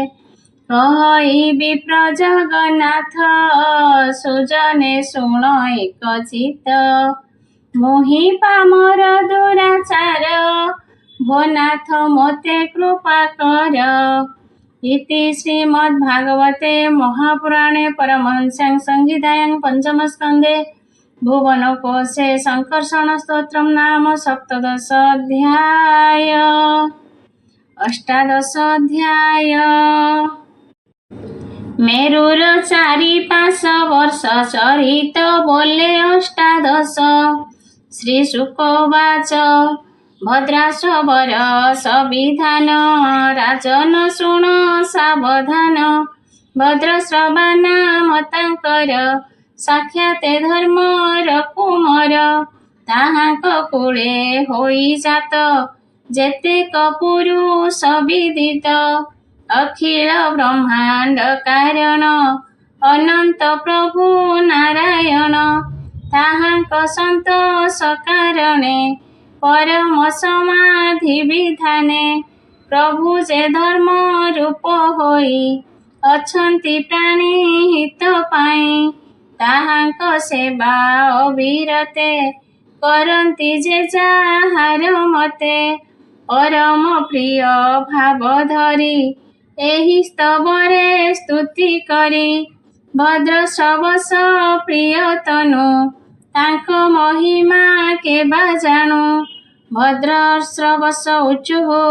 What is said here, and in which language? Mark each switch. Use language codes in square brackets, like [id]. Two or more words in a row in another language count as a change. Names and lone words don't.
[or] କହି ବିପ୍ର ଜଗନ୍ନାଥ ସୁଜନେ ଶୁଣ ଏକ ଚିତ ମୁହିଁ ପାମର ଦୁରାଚାର ଭୋନାଥ ମୋତେ କୃପା କର [sa] इति श्रीमद्भागवते महापुराणे परमहंस्यां संहितायां पञ्चम स्कन्धे भुवन कोशे संकर्षण स्तोत्रम नाम सप्तदश अध्याय [or] ଅଷ୍ଟାଦଶ ଅଧ୍ୟାୟ ମେରୁର ଚାରି ପାଞ୍ଚ ବର୍ଷ ଚରିତ ବୋଲେ ଅଷ୍ଟାଦଶ [sa] श्री शुकोवाच [or] ଭଦ୍ରାଶବର ସବିଧାନ ରାଜନ ଶୁଣ ସାବଧାନ ଭଦ୍ରଶ୍ରବା ନାମ ତାଙ୍କର ସାକ୍ଷାତେ ଧର୍ମର କୁମର ତାହାଙ୍କ କୂଳେ ହୋଇ ଜାତ ଯେତେକ ପୁରୁଷ ବିଦିତ ଅଖିଳ ବ୍ରହ୍ମାଣ୍ଡ କାରଣ ଅନନ୍ତ ପ୍ରଭୁ ନାରାୟଣ ତାହାଙ୍କ ସନ୍ତୋଷ କାରଣେ ପରମ ସମାଧି ବିଧାନେ ପ୍ରଭୁ ଯେ ଧର୍ମ ରୂପ ହୋଇ ଅଛନ୍ତି ପ୍ରାଣୀ ହିତ ପାଇ ତାହାଙ୍କ ସେବା ଅବିରତେ କରନ୍ତି ଯେ ଯାହାର ମତେ ପରମ ପ୍ରିୟ ଭାବ ଧରି ଏହି ସ୍ତବରେ ସ୍ତୁତି କରି ଭଦ୍ରଶ୍ରବସ ପ୍ରିୟ ତନୁ ତାଙ୍କ ମହିମା କେବା ଜାଣୁ [sa] भद्रश्रवस उचुः